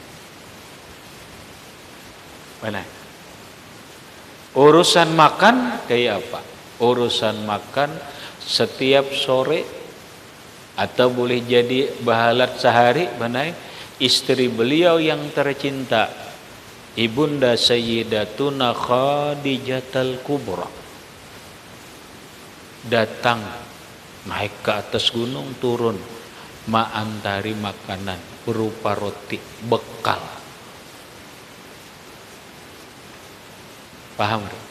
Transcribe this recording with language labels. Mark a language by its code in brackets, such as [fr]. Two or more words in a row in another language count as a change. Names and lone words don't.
[id] Mana? Urusan makan kayak apa? Urusan makan setiap sore atau boleh jadi bahalat sehari, istri beliau yang tercinta, Ibunda Sayyidatuna Khadijatul Kubra, datang naik ke atas gunung, turun, mengantari makanan berupa roti, bekal. Paham?